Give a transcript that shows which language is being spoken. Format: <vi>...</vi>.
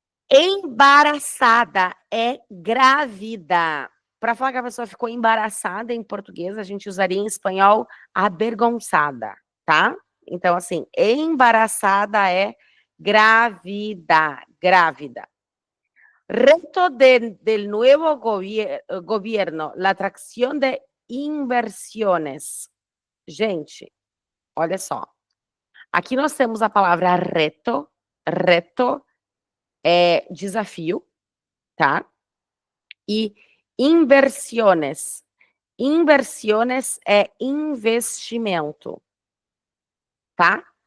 <pt>Embaraçada é grávida. Para falar que a pessoa ficou embaraçada em português, a gente usaria em espanhol avergonçada, tá? Então, assim, embaraçada é grávida, grávida.</pt> <es>Reto del nuevo gobierno, la atracción de inversiones.</es> <pt>Gente, olha só. Aqui nós temos a palavra reto. Reto é desafio, tá? E inversiones. Inversiones é investimento, tá?</pt>